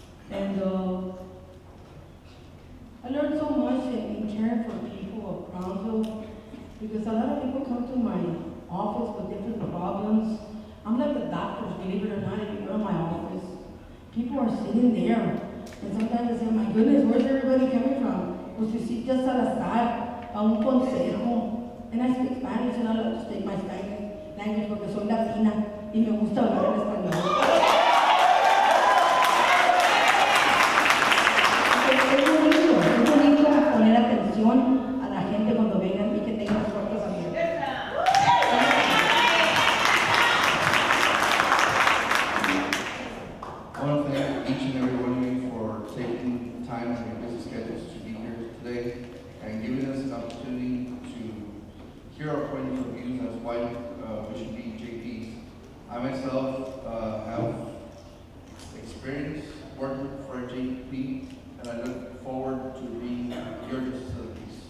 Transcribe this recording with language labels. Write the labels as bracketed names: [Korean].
[English] And I learned so much in caring for people of Brownsville, because a lot of people come to my office with different problems. I'm like the doctors, believe it or not, if you go to my office, people are sitting there. And sometimes I say, my goodness, where's everybody coming from? [Spanish] Pues necesitas al azar, a un consejo. [English] And I speak Spanish, and I love to speak my Spanish language [Spanish] porque soy latina y me gusta hablar en español. Es bonito poner atención a la gente cuando vengan y que tengan las puertas abiertas. [English] I want to thank each and every one of you for taking time from your busy schedules to be here today and giving us an opportunity to hear our point of views as why we should be JPs. I myself have experience working for a JP, and I look forward to being your justice of the peace.